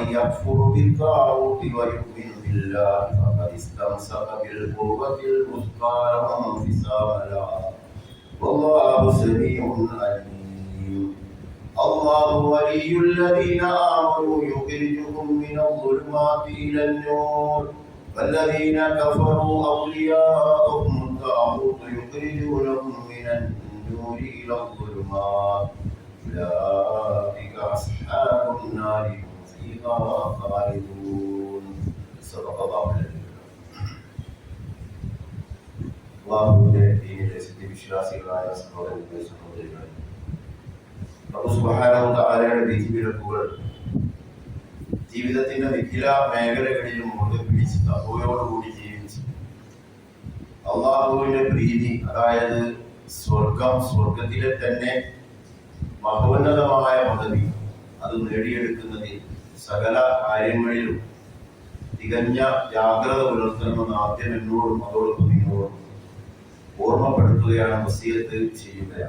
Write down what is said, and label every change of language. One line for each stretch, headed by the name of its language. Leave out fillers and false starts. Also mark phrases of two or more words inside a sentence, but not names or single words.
Arabic: يكفر بالطاغوت ويؤمن بالله فقد استمسك بالقوة الوثقى لا انفصام لها والله سميع عليم الله ولي الذين آمنوا يخرجهم من الظلمات إلى النور والذين كفروا أولياءهم الطاغوت يخرجونهم من النور إلى الظلمات أولئك أصحاب النار هم فيها خالدون صدق الله العظيم
Malayalam: അല്ലാഹുവിന്റെ ദീനിലെ സത്യവിശ്വാസികളായ സഹോദരങ്ങളെ സഹോദരികളെ അല്ലാഹു സുബ്ഹാനഹു വ തആലയുടെ വിധിവിലക്കുകൾ ജീവിതത്തിന്റെ വിവിധ മേഖലകളിലും മുറുകെ പിടിച്ച് തഖ്വയോടുകൂടി ജീവിച്ച് അല്ലാഹുവിന്റെ പ്രീതി അതായത് സ്വർഗത്തിലെ തന്നെ മഹോന്നതമായ പദവി അത് നേടിയെടുക്കുന്നതിൽ സകല കാര്യങ്ങളിലും തികഞ്ഞ ജാഗ്രത പുലർത്തണമെന്ന് ആദ്യം എന്നോടും അതോടൊപ്പം നിങ്ങളോടും ഓർമ്മപ്പെടുത്തുകയാണ്, വസിയത്ത് ചെയ്യുകയാണ്.